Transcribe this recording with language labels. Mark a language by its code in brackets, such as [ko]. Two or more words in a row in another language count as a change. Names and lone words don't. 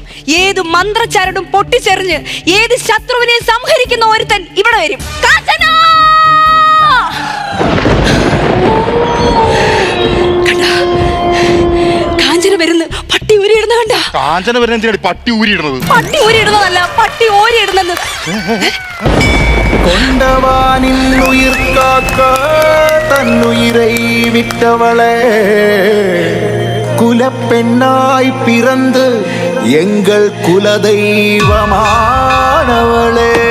[ml] ഏത് മന്ത്രച്ചാരടും പൊട്ടിച്ചെറിഞ്ഞ് ഏത് ശത്രുവിനെ സംഹരിക്കുന്ന ഒരുത്തൻ ഇവിടെ വരും. കാഞ്ചന വരുന്നു. പട്ടി ഊരിയിടുന്ന കണ്ട. കാഞ്ചന വരുന്ന പട്ടി ഊരിയിടുന്നത്? പട്ടി ഊരിയിടുന്നതല്ല, പട്ടി ഓരിയിടുന്നത്. [ta] கொண்டவானில் உயிர் காக்க தன்னுயிரை விட்டவளே, குலப்பெண்ணாய் பிறந்து எங்கள் குலதெய்வமானவளே.